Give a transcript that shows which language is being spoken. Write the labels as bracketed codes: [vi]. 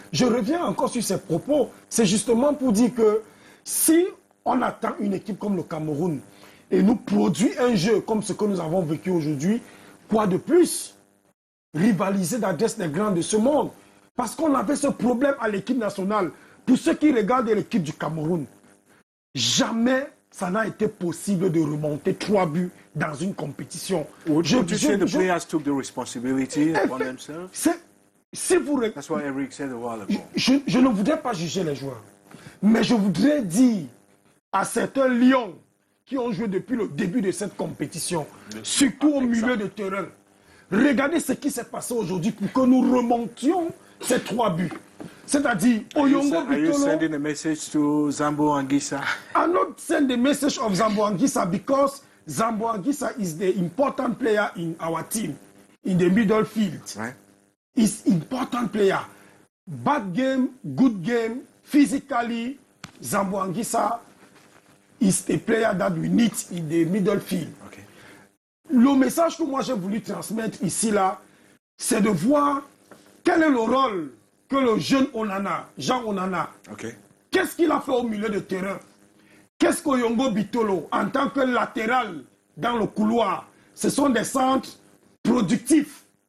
[fr] Je reviens encore sur ces propos. C'est justement pour dire que si on attend une équipe comme le Cameroun et nous produit un jeu comme ce que nous avons vécu aujourd'hui, quoi de plus? Rivaliser d'adresse des grands de ce monde. Parce qu'on avait ce problème à l'équipe nationale. Pour ceux qui regardent l'équipe du Cameroun, jamais ça n'a été possible de remonter 3 buts dans une compétition. [en] Would you say the players took the responsibility upon themselves? [fr] Si vous... [en] That's what Eric said a while ago. [fr] Je ne voudrais pas juger les joueurs. Mais je voudrais dire à certains lions qui ont joué depuis le début de cette compétition, surtout au milieu de terrain, regardez ce qui s'est passé aujourd'hui pour que nous remontions ces 3 buts. C'est-à-dire, Oyongo Bitolo... [en] Are you sending a message to Zambo Anguissa? I'm not sending the message of Zambo Anguissa because Zambo Anguissa is the important player in our team, in the middle field. Right. He's important player. Bad game, good game, physically, Zambo Anguissa is a player that we need in the middle field. Okay. [fr] Le message que moi j'ai voulu transmettre ici, là, c'est de voir quel est le rôle que le jeune Onana, Jean Onana, qu'est-ce qu'il a fait au milieu de terrain? Qu'est-ce qu'Oyongo Bitolo, en tant que latéral dans le couloir, ce sont des centres productifs.